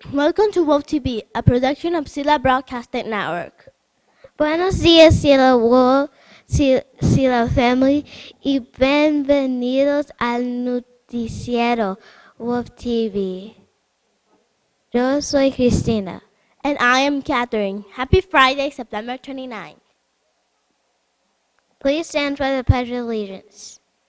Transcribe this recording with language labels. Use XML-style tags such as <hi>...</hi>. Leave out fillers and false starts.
<en>Welcome to Wolf TV, a production of Sila Broadcasting Network.</en> <es>Buenos días, Sila Wolf, Sila Family, y bienvenidos al noticiero Wolf TV. Yo soy Cristina.</es> <en>And I am Catherine. Happy Friday, September 29th. Please stand for the Pledge of Allegiance.</en>